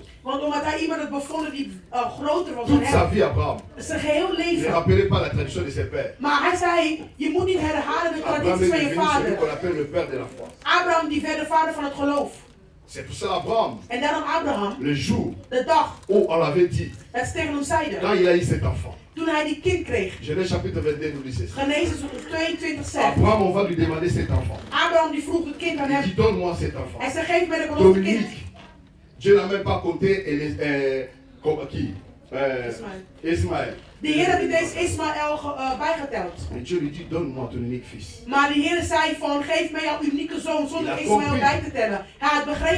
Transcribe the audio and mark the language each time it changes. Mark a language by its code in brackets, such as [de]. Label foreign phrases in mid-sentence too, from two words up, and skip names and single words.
[nl] Want omdat hij iemand had bevonden die groter was dan [fr] Toute sa [nl] hem. [fr] vie, Abraham, [nl] Zijn geheel [fr] il ne [nl] leven. [fr] rappelait pas la tradition de ses pères. [nl] Maar hij zei, je moet niet herhalen de [fr] Abraham [nl] tradities [fr] est [nl] van je [fr] devenu celui qu'on [nl] vader. [fr] appelle le père de la foi. [nl] Abraham die werd de vader van het geloof. [fr] C'est pour ça Abraham, [nl] En daarom Abraham, [fr] le jour [nl] de dag [fr] où on l'avait dit, [nl] dat ze tegen hem zeiden, [fr] quand il a eu cet enfant, [nl] toen hij die kind kreeg. [fr] Genèse chapitre 22 nous dit ceci. [nl] Genesis 22 zegt, [fr] Abraham, on va lui demander cet enfant. [nl] Abraham die vroeg het kind aan [fr] Il [nl] hem. [fr] dit, donne-moi cet enfant. [nl] Hij zei, geef mij de belofte kind. [fr] Dominique, Dieu n'a même pas compté qui Ismaël. [nl] De Heer had niet deze Ismaël bijgeteld. [fr] Et Dieu lui dit, donne-moi ton unique fils. [nl] Maar de Heer zei van, geef mij jouw unieke zoon zonder [fr] Il a [nl] Ismaël [fr] compris. [nl] bij te tellen. Hij had begrepen